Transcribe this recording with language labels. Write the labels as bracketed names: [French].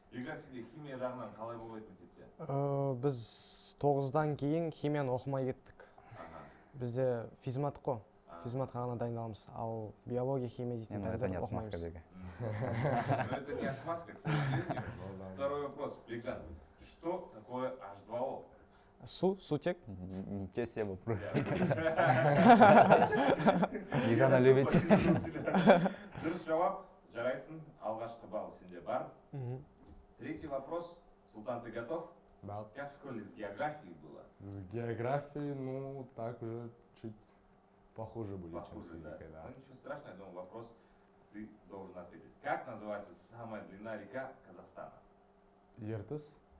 [Kazakh] Бекжан, сенде химия жағынан қалай болады мектепте? Біз 9-дан кейін химияны оқымай кеттік. Бізде физмат қой. Физматқа ғана дайындаламыз. Ал биология, химия дейтін [Russian] Это не [Kazakh] оқымаймыз. [Russian] отмазка, Бега. Это не отмазка, к сожалению. Второй вопрос. Бекжан, что такое H2O? [Kazakh] Сутек. [Russian] Ничего себе вопрос. Бекжана любите. [Kazakh] Дұрыс жауап, жарайсың, алғашқы балл сенде бар. [Russian] Третий вопрос. Султан, ты готов? Да. Как в школе с географией было? С географией, ну, так уже чуть похуже были, чем с физикой, да. Ну, ничего страшного, я думаю, вопрос ты должен ответить. Как называется самая длинная река Казахстана? [Kazakh] Ертіс?